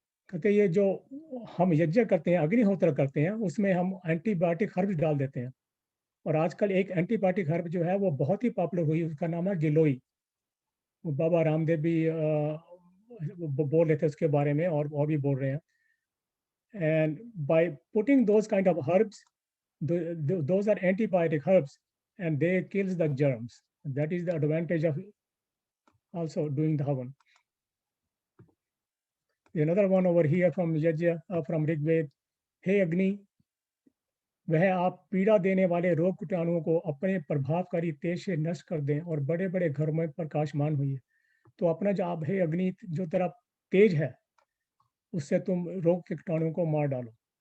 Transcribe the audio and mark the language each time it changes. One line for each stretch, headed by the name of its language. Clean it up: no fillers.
Hindi: कहते ये जो हम यज्ञ करते हैं, अग्निहोत्र करते हैं, उसमें हम एंटीबायोटिक हर्ब डाल देते हैं, और आजकल एक एंटीबायोटिक हर्ब जो है वो बहुत ही पॉपुलर हुई, उसका नाम है गिलोई। वो बाबा रामदेव भी बोल रहे थे उसके बारे में, और भी बोल रहे हैं।
English: And by putting those kind of herbs, those are antibiotic herbs, and they kills the germs. That is the advantage of also doing the havan. Another one over here from Yajna, from Rigved.
Hindi: हे अग्नि, वह आप पीड़ा देने वाले रोग कीटाणुओं को अपने प्रभावकारी तेज से नष्ट कर दें और बड़े बड़े घरों में प्रकाशमान हुई। तो अपना जो आप, हे अग्नि, जो तेरा तेज है उससे तुम रोग के कीटाणुओं को मार डालो।